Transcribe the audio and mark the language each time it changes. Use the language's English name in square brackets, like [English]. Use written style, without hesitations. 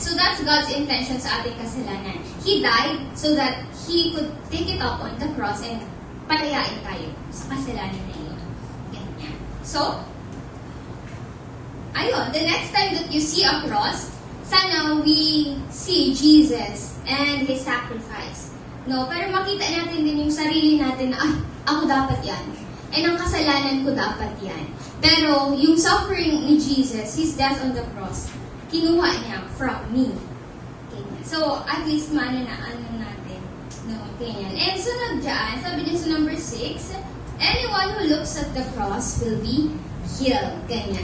[English] So that's God's intention sa ating kasalanan. He died so that He could take it up on the cross [Filipino] and palayain tayo sa kasalanan na yun. [English] Ganyan. So, ayun, the next time that you see a cross, sana we see Jesus and His sacrifice. [Filipino] No, pero makita natin din yung sarili natin na, ako dapat yan. And ang kasalanan ko dapat yan. Pero yung suffering ni Jesus, [English] His death on the cross, [Filipino] kinuha niya from me. Ganyan. So, at least ano natin. No, ganyan. And sunod dyan, sabi niya sa number 6, [English] anyone who looks at the cross will be healed. Ganyan.